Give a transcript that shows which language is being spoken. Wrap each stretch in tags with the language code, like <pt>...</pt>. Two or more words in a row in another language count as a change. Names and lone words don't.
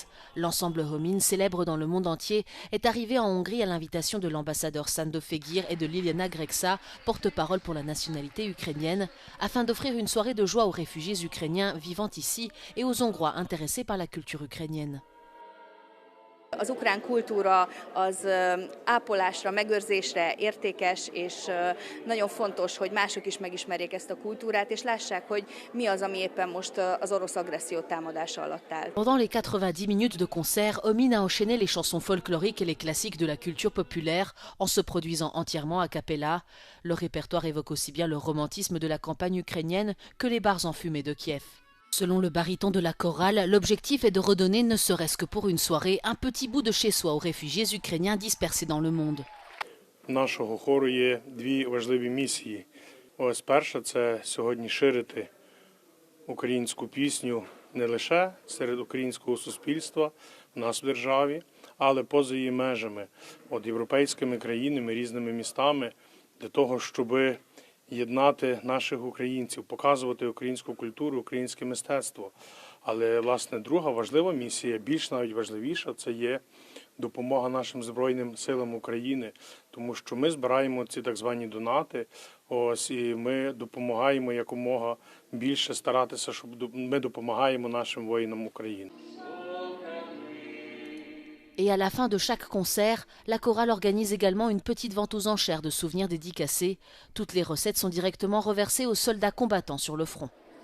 <fr>L'ensemble Homin, célèbre dans le monde entier, est arrivé en Hongrie à l'invitation de l'ambassadeur Sándor Fejér et de Liliana Grexa, porte-parole pour la nationalité ukrainienne, afin d'offrir une soirée de joie aux réfugiés ukrainiens vivant ici et aux Hongrois intéressés par la culture ukrainienne.</fr> <hu>Az ukrán kultúra az ápolásra, megőrzésre értékes, és nagyon fontos, hogy mások is megismerjék ezt a kultúrát, és lássák, hogy mi az, ami éppen most az orosz agresszió támadása alatt áll.</hu> <fr>Pendant les 90 minutes de concert, Homin a enchaîné les chansons folkloriques et les classiques de la culture populaire en se produisant entièrement a cappella. Le répertoire évoque aussi bien le romantisme de la campagne ukrainienne que les bars enfumés de Kiev. Selon le baryton de la chorale, l'objectif est de redonner, ne serait-ce que pour une soirée, un petit bout de chez soi aux réfugiés ukrainiens dispersés dans le monde.</fr> <uk>Нашого хору є дві важливі місії. Ось перша – це сьогодні ширити українську пісню не лише серед українського суспільства в нас в державі, але поза її межами, європейськими країнами, різними містами, для того, щоб єднати наших українців, показувати українську культуру, українське мистецтво. Але, власне, друга важлива місія, більш навіть важливіша, це є допомога нашим Збройним силам України, тому що ми збираємо ці так звані донати, і ми допомагаємо якомога більше старатися, щоб ми допомагаємо нашим воїнам України.</uk> <fr>Et à la fin de chaque concert, la chorale organise également une petite vente aux enchères de souvenirs dédicacés. Toutes les recettes sont directement reversées aux soldats combattants sur le front.</fr>